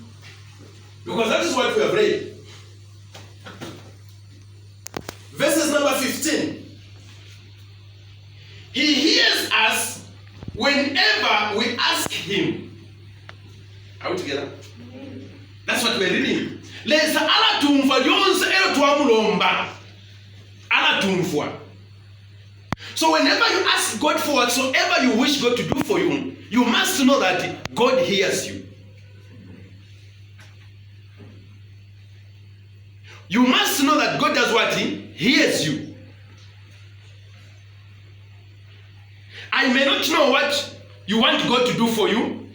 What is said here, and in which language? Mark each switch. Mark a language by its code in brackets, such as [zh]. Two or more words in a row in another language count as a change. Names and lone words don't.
[en] Because that is what we have read. Verses number 15. He hears us whenever we ask him. Are we together? That's what we're reading. [bem] Lesa ala tumfa yonse elo twamulomba. Ala tumfwa. [en] So whenever you ask God for whatsoever you wish God to do for you, you must know that God hears you. You must know that God does what? He hears you. I may not know what you want God to do for you.